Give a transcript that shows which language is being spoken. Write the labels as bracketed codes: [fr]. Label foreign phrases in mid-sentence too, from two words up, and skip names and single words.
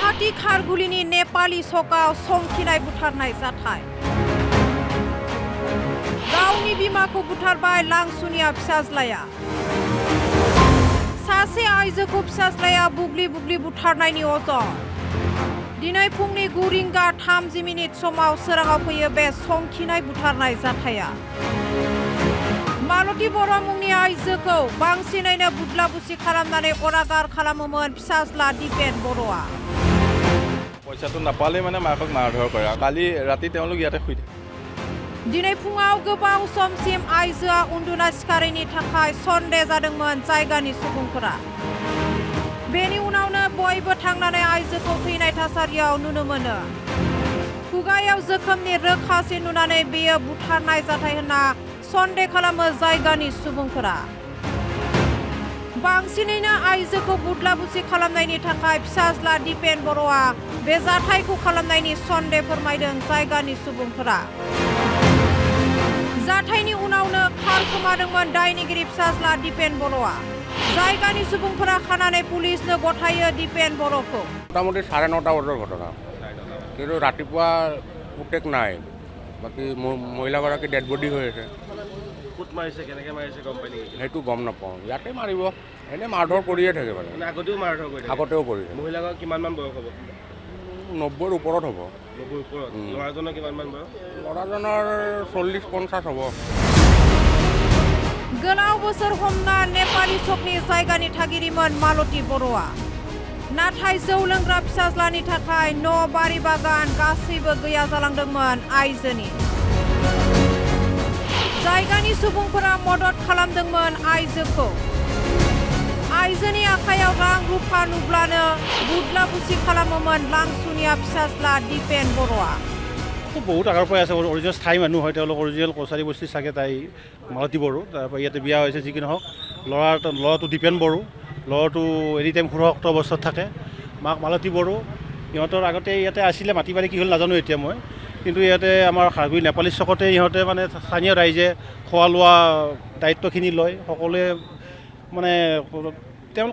[brx] खारगुलिनि नेपाली सकाव संखिनाय बुथारनाय जाथाय गावनि बिमाखौ बुथारबाय लांसुनिया फिसाज्लाया सासे आइजोखौ फिसाज्लाया बुग्लि बुग्लि बुथारनायनि अजद दिनै फुंनि 9 रिंगा 30 मिनिट समाव सोराङाव फैयो बे संखिनाय बुथारनाय जाथाया मालती बर' मुंनि आइजोखौ बांसिनैनो बुदला बुसि खालामनानै अरागार खालामोमोन फिसाज्ला दिपेन बर'आ [as] পইচাটো নাপালে মানে মাকক মাৰধৰ কৰে কালি ৰাতি তেওঁলোক ইয়াতে শুই থাকে [brx] दिनै फुङाव गोबाव समसिम आइजोआ उन्दुना सिखारैनि थाखाय सन्देह जादोंमोन जायगानि सुबुंफोरा बेनि उनावनो बयबो थांनानै आइजोखौ थैनाय थासारियाव नुनो मोनो खुगायाव जोखोमनि रोखासिन नुनानै बेयो बुथारनाय जाथाय होनना सन्देह खालामो जायगानि सुबुंफोरा बांसिनैनो आइजोखौ बुदला बुसि खालामनायनि थाखाय फिसाज्ला दिपेन बर'आ बे जाथायखौ खालामनायनि सन्देह फोरमायदों जायगानि सुबुंफोरा जाथायनि उनावनो खारखोमादोंमोन दायनिगिरि फिसाज्ला दिपेन बर'आ जायगानि सुबुंफोरा खानानै पुलिसनो गथायो दिपेन बर'खौ [as] মোটামুটি 9:30 বজাৰ ঘটনা কিন্তু ৰাতিপুৱা পুতেক নাই বাকী মহিলাগৰাকী [en] dead body [as] হৈ আছে কুট মাৰিছে কেনেকৈ মাৰিছে গম পাই নেকি সেইটো গম নাপাওঁ ইয়াতে মাৰিব এনে মাৰধৰ কৰিয়ে থাকে মানে আগতেও মাৰধৰ কৰি থাকে আগতেও কৰিছে মহিলাগৰাকী কিমানমান বয়স হ'ব 90ৰ ওপৰত হ'ব 90ৰ ওপৰত ল'ৰাজনৰ কিমানমান বয়স ল'ৰাজনৰ 40-50 হ'ব [brx] गोलाव बोसोर हमना नेपाली सकनि जायगानि थागिरिमोन मालती बर'आ नाथाय जौ लोंग्रा फिसाज्लानि थाखाय न' बारि बागान गासैबो गैया जालांदोंमोन आइजोनि जायगानि सुबुंफोरा मदद खालामदोंमोन आइजोखौ आइजोनि आखायाव रां रुफा नुब्लानो बुदला बुसि खालामोमोन लांसुनिया फिसाज्ला दिपेन बर'आ [as] বহুত আগৰ পৰাই আছে অৰিজিনেল স্থায়ী মানুহ হয় তেওঁলোক অৰিজিনেল কছাৰী বস্তি চাগে তাই মালতী বড়ো তাৰপৰা ইয়াতে বিয়া হৈছে যি কি নহওক ল'ৰাটো দীপেন বড়ো ল'ৰাটো [en] any time [as] সুৰক্ষিত অৱস্থাত থাকে মাক মালতী বড়ো ইহঁতৰ আগতে ইয়াতে আছিলে মাটি বাৰী কি হ'ল নাজানো এতিয়া মই কিন্তু ইয়াতে আমাৰ খাৰগুৰি নেপালী চকতে ইহঁতে মানে স্থানীয় ৰাইজে খোৱা লোৱা দায়িত্বখিনি লয় সকলোৱে মানে তেওঁলোক